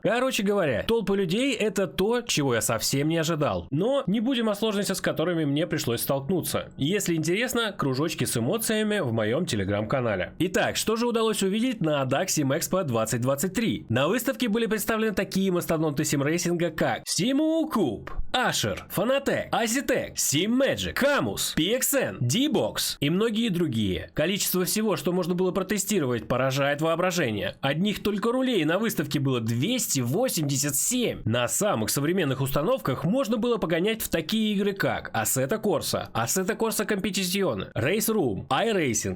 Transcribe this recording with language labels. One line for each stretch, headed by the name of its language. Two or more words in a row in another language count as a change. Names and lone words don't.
Russian: Короче говоря, толпы людей это то, чего я совсем не ожидал. Но не будем о сложностях, с которыми мне пришлось столкнуться. Если интересно, кружочки с эмоциями в моем телеграм-канале. Итак, что же удалось увидеть на DAC Sim Expo 2023. На выставке были представлены такие мастодонты симрейсинга, как SimCube, Asher, Fanatec, Azitec, SimMagic, Camus, PXN, D-Box и многие другие. Количество всего, что можно было протестировать, поражает воображение. Одних только рулей на выставке было 287. На самых современных установках можно было погонять в такие игры, как Assetto Corsa, Assetto Corsa Competizione, Race Room, iRacing.